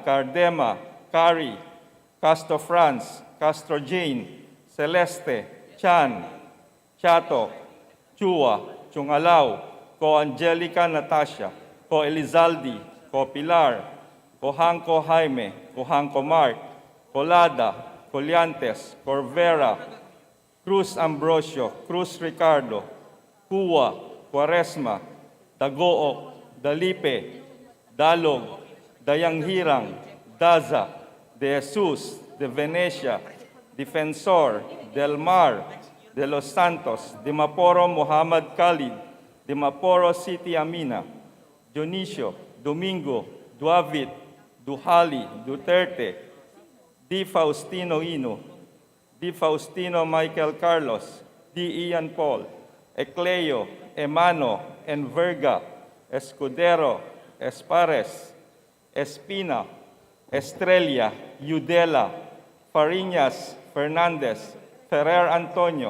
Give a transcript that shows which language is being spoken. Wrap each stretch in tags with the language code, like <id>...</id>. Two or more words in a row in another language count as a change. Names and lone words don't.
<tl>Cardema, Cari, Castro Franz, Castro Jane, Celeste, Chan, Chato, Chua, Chungalaw, Ko Angelica Natasha, Ko Elizaldi, Ko Pilar, Ko Hanko Jaime, Ko Hanko Mark, Colada, Coliantes, Corvera, Cruz Ambrosio, Cruz Ricardo, Kuwa, Quaresma, Dagook, Dalipe, Dalog, Dayanghirang, Daza, De Jesus, De Venecia, Defensor, Del Mar, De Los Santos, Dimaporo Muhammad Khalid, Dimaporo City Amina, Dionisio, Domingo, Duavit, Duhali, Duterte, Di Faustino Ino, Di Faustino Michael Carlos, Di Ian Paul, Ecleo, Emano, Enverga, Escudero, Espares, Espina, Estrella, Yudela, Fariñas, Fernandez, Ferrer Antonio,</tl>